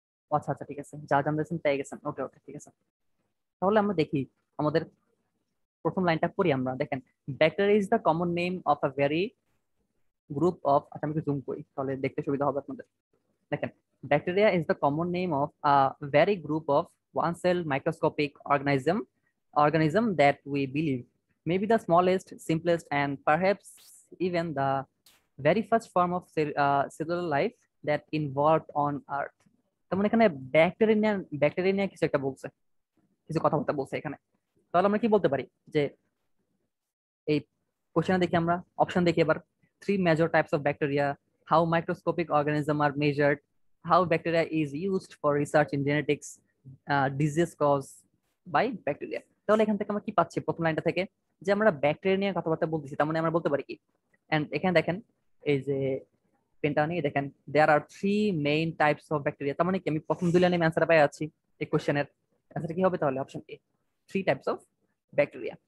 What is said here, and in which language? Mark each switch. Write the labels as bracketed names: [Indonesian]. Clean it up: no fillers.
[Bangla] ও আচ্ছা আচ্ছা ঠিক আছে, যা জানতেছেন পেয়ে গেছেন, ওকে ওকে ঠিক আছে। তাহলে আমরা দেখি আমাদের প্রথম লাইনটা পড়ি আমরা, দেখেন [English] bacteria is the common name of a very group of, [Bangla] আচ্ছা আমি একটু জুম করি তাহলে দেখতে সুবিধা হবে আপনাদের। দেখেন [English] Bacteria is the common name of a very group of one cell microscopic organism that we believe may be the smallest, simplest, and perhaps even the very first form of cellular life that involved on Earth. [Bangla] তার মানে এখানে bacteria নিয়ে কিছু একটা বলছে, কিছু কথাবার্তা বলছে এখানে। তাহলে আমরা কি বলতে পারি, যে এই কোশ্চেনে দেখি আমরা অপশন দেখি এবার, [English] 3 major types of bacteria, how microscopic organisms are measured, how bacteria is used for research in genetics, disease caused by bacteria. [Bangla] তাহলে এখান থেকে আমরা কি পাচ্ছি প্রথম লাইনটা থেকে, যে আমরা ব্যাকটেরিয়া নিয়ে কথাবার্তা বলতেছি, তার মানে আমরা বলতে পারি কি, এন্ড এখানে দেখেন এই যে পেনটা নিয়ে দেখেন, [English] there are 3 main types of bacteria, [Bangla] তার মানে কি আমি প্রথম 2 লাইনে অ্যান্সার পাই আছি এই কোশ্চেনের। অ্যান্সার কি হবে তাহলে, option A, [English] 3 types of bacteria।